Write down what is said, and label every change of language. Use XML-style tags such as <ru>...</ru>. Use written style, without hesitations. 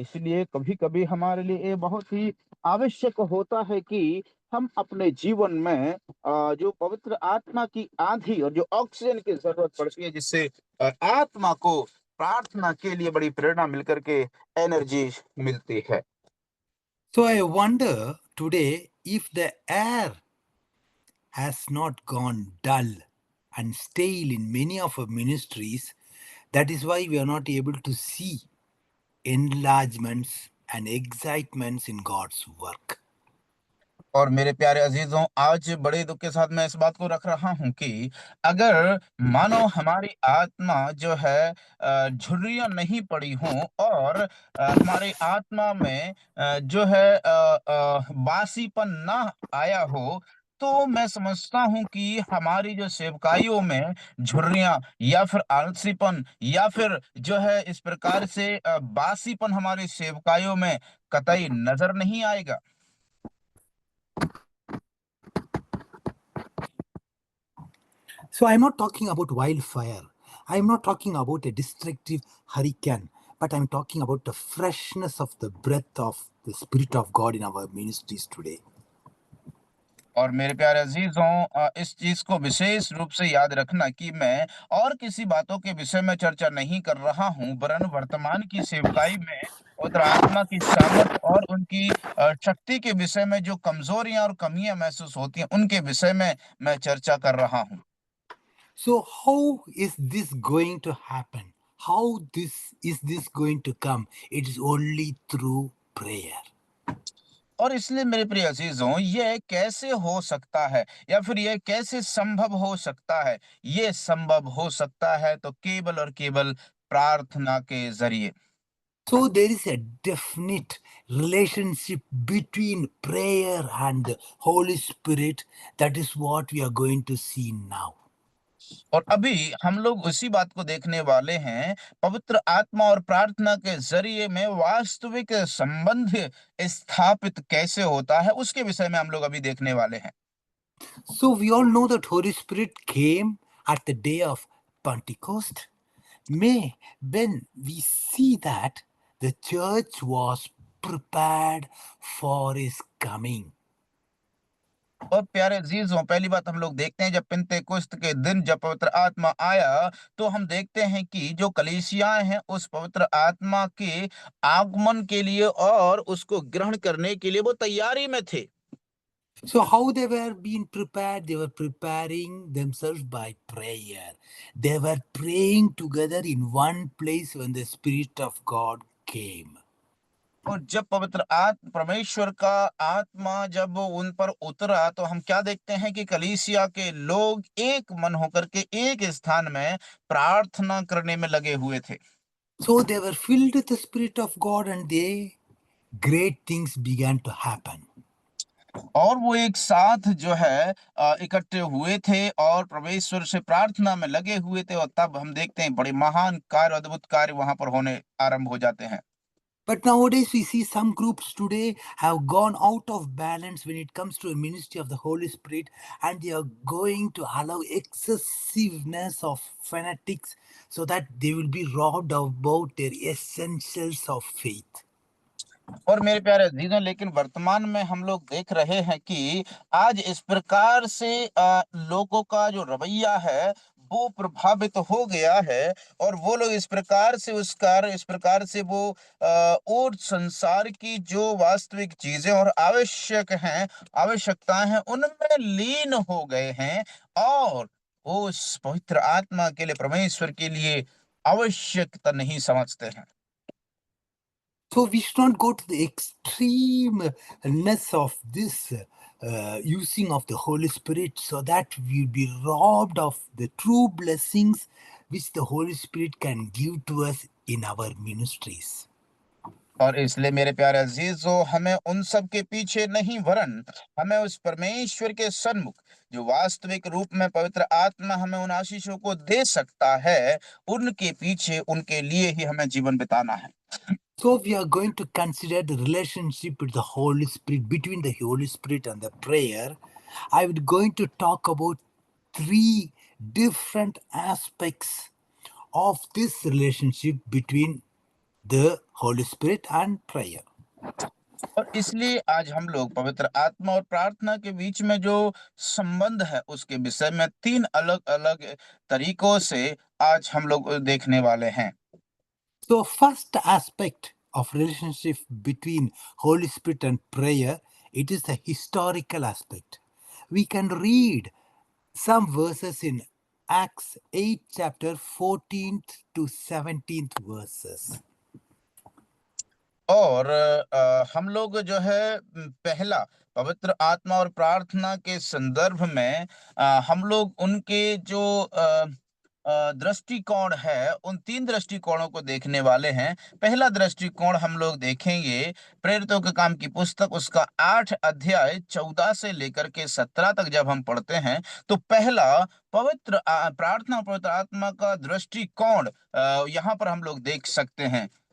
<hi>इसलिए कभी-कभी हमारे लिए ये बहुत ही आवश्यक होता है कि हम अपने जीवन में जो पवित्र आत्मा की आँधी और जो ऑक्सीजन की ज़रूरत पड़ती है, जिससे आत्मा को प्रार्थना के लिए बड़ी प्रेरणा मिलकर के एनर्जी मिलती है।</hi> <en>So I wonder today if the air has not gone dull and stale in many of our ministries. That is why we are not able to see enlargements and excitements in God's work.</en> <hi>और मेरे प्यारे अजीजों, आज बड़े दुख के साथ मैं इस बात को रख रहा हूँ कि अगर मानो हमारी आत्मा जो है झुर्रियाँ नहीं पड़ी हों और हमारी आत्मा में जो है बासीपन ना आया हो, तो मैं समझता हूँ कि हमारी जो सेवकाइयों में झुर्रियाँ या फिर आलसीपन या फिर जो है इस प्रकार से बासीपन हमारी सेवकाइयों में कतई नज़र नहीं आएगा।</hi> <en>So I'm not talking about wildfire. I'm not talking about a destructive hurricane, but I'm talking about the freshness of the breath of the Spirit of God in our ministries today.</en> <hi>और मेरे प्यारे अजीजों, इस चीज को विशेष रूप से याद रखना कि मैं और किसी बातों के विषय में चर्चा नहीं कर रहा हूं, वरन वर्तमान की सेवकाई में पवित्र आत्मा की सामर्थ और उनकी शक्ति के विषय में जो कमजोरियां और कमियां महसूस होती हैं, उनके विषय में मैं चर्चा कर रहा हूं।</hi> <en>So how is this going to happen? How this is this going to come? It is only through prayer.</en> <hi>और इसलिए मेरे प्रिय अजीजों, ये कैसे हो सकता है या फिर ये कैसे संभव हो सकता है? ये संभव हो सकता है तो केवल और केवल प्रार्थना के जरिए।</hi> <en>So there is a definite relationship between prayer and the Holy Spirit. That is what we are going to see now.</en> <hi>और अभी हम लोग उसी बात को देखने वाले हैं, पवित्र आत्मा और प्रार्थना के जरिए में वास्तविक संबंध स्थापित कैसे होता है, उसके विषय में हम लोग अभी देखने वाले हैं।</hi> <en>So we all know that Holy Spirit came at the day of Pentecost. May when we see that the church was prepared for his coming.</en> <hi>और प्यारे अजीजों, पहली बात हम लोग देखते हैं, जब पिंतेकुस्त के दिन जब पवित्र आत्मा आया, तो हम देखते हैं कि जो कलीसियाएं हैं उस पवित्र आत्मा के आगमन के लिए और उसको ग्रहण करने के लिए वो तैयारी में थे।</hi> <en>So how they were being prepared? They were preparing themselves by prayer. They were praying together in one place when the Spirit of God came.</en> <hi>और जब पवित्र आत्मा, परमेश्वर का आत्मा जब वो उन पर उतरा, तो हम क्या देखते हैं कि कलीसिया के लोग एक मन होकर के एक स्थान में प्रार्थना करने में लगे हुए थे।</hi> <en>So they were filled with the Spirit of God and great things began to happen.</en> <hi>और वो एक साथ जो है इकट्ठे हुए थे और परमेश्वर से प्रार्थना में लगे हुए थे, और तब हम देखते हैं बड़े महान कार्य, अद्भुत कार्य वहां पर होने आरंभ हो जाते हैं।</hi> <en>But nowadays we see some groups today have gone out of balance when it comes to a ministry of the Holy Spirit, and they are going to allow excessiveness of fanatics so that they will be robbed about their essentials of faith.</en> <hi>और मेरे प्यारे अजीजों, लेकिन वर्तमान में हम लोग देख रहे हैं कि आज इस प्रकार से लोगों का जो रवैया है वो प्रभावित हो गया है, और वो लोग इस प्रकार से इस प्रकार से वो और संसार की जो वास्तविक चीजें और आवश्यकताएं हैं उनमें लीन हो गए हैं, और वो उस पवित्र आत्मा के लिए, परमेश्वर के लिए आवश्यकता नहीं समझते हैं।</hi> <en>So we should not go to the extremeness of this using of the Holy Spirit so that we will be robbed of the true blessings which the Holy Spirit can give to us in our ministries.</en> <hi>और इसलिए मेरे प्यारे अजीजों, हमें उन सब के पीछे नहीं, वरन हमें उस परमेश्वर के सन्मुख, जो वास्तविक रूप में पवित्र आत्मा हमें उन आशीषों को दे सकता है, उनके पीछे, उनके लिए ही हमें जीवन बिताना है।</hi> <en>So we are going to consider the relationship with the Holy Spirit, between the Holy Spirit and the prayer. I am going to talk about 3 different aspects of this relationship between the Holy Spirit and prayer.</en> <hi>और इसलिए आज हम लोग पवित्र आत्मा और प्रार्थना के बीच में जो संबंध है उसके विषय में 3 अलग अलग तरीकों से आज हम लोग देखने वाले हैं।</hi> <en>So first aspect of relationship between Holy Spirit and prayer, it is the historical aspect. We can read some verses in Acts 8 chapter 14th to 17th verses.</en> <hi>और हम लोग जो है पहला पवित्र आत्मा और प्रार्थना के संदर्भ में हम लोग उनके जो दृष्टिकोण है, उन 3 दृष्टिकोणों को देखने वाले हैं। पहला दृष्टिकोण हम लोग देखेंगे प्रेरितों के काम की पुस्तक, उसका 8 अध्याय 14 से लेकर के 17 तक जब हम पढ़ते हैं, तो पहला पवित्र प्रार्थना, पवित्र आत्मा का दृष्टिकोण यहाँ पर हम लोग देख सकते हैं।</hi>